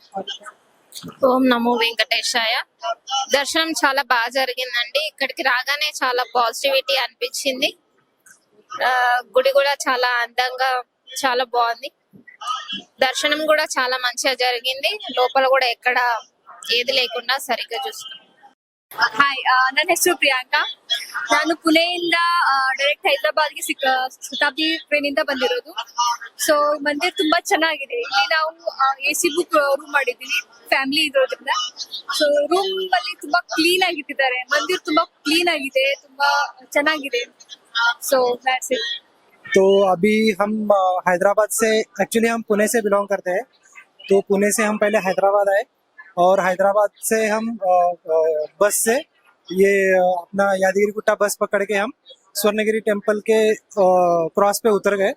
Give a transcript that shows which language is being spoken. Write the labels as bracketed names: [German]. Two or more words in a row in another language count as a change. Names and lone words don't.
[Telugu] ఓం నమో వెంకటేశాయ. దర్శనం చాలా బాగా జరిగిందండి. ఇక్కడికి రాగానే చాలా పాజిటివిటీ అనిపించింది. గుడి కూడా చాలా అందంగా, చాలా బాగుంది. దర్శనం కూడా చాలా మంచిగా జరిగింది. లోపల కూడా ఎక్కడ ఏది లేకుండా ಸರಿగా చూసుకున్నాం. [Kannada] ಹಾಯ್, ನನ್ನ ಹೆಸರು ಪ್ರಿಯಾಂಕಾ. ನಾನು ಪುಣೆಯಿಂದ ಡೈರೆಕ್ಟ್ ಹೈದರಾಬಾದ್ಗೆ ಶತಾಬ್ದಿ ಟ್ರೈನ್ ಇಂದ ಬಂದಿರೋದು. ಸೊ ಮಂದಿರ್ ತುಂಬಾ ಚೆನ್ನಾಗಿದೆ. ಇಲ್ಲಿ ನಾವು [English] AC book room [Kannada] ಮಾಡಿದ್ದೀವಿ, ಫ್ಯಾಮಿಲಿ ಇರೋದ್ರಿಂದ. ಸೊ ರೂಮ್ ಅಲ್ಲಿ ತುಂಬಾ ಕ್ಲೀನ್ ಆಗಿ ಇಟ್ಟಿದ್ದಾರೆ. ಮಂದಿರ್ ತುಂಬಾ ಕ್ಲೀನ್ ಆಗಿದೆ, ತುಂಬಾ ಚೆನ್ನಾಗಿದೆ. [English] So that's it. [Hindi] तो अभी हम हैदराबाद से, एक्चुअली हम पुणे से बिलोंग करते हैं. तो पुणे से हम पहले हैदराबाद आए और हैदराबाद से हम बस से ये अपना यादगिरीगुट्टा बस पकड़ के हम स्वर्णगिरी टेम्पल के क्रॉस पे उतर गए.